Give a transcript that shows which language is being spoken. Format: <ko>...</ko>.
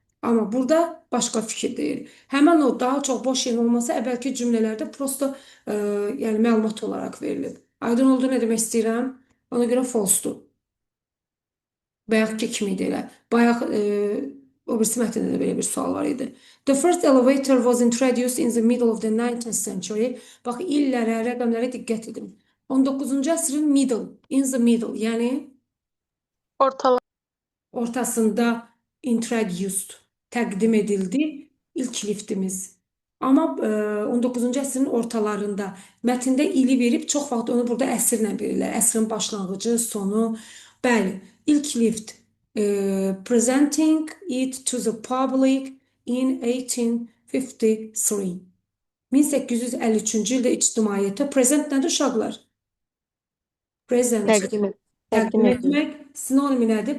<az>Amma burada başqa fikir deyil. Həmən o daha çox boş yerin olması əvvəlki cümlələrdə prosto yəni məlumat olaraq verilib. Aydın oldu nə demək istəyirəm? Ona görə false-dur. Bayaqki kimi idi elə. Bayaq o birisi mətndə də belə bir sual var idi.</az> <en>The first elevator was introduced in the middle of the 19th century.</en> <az>Bax, illərə, rəqəmlərə diqqət edin. 19-cu əsrin middle,</az> <en>in the middle,</en> <az>yəni ortasında introduced, təqdim edildi ilk liftimiz. Amma 19-cu əsrin ortalarında mətndə ili verib, çox vaxt onu burada əsrlə verirlər. Əsrin başlanğıcı, sonu. Bəli, ilk</az> <en>lift presenting it to the public in 1853.</en> <az>1853-cü ildə ictimaiyyətə present nədir uşaqlar? Present. Təqdim etmək sinonimi nədir?</az>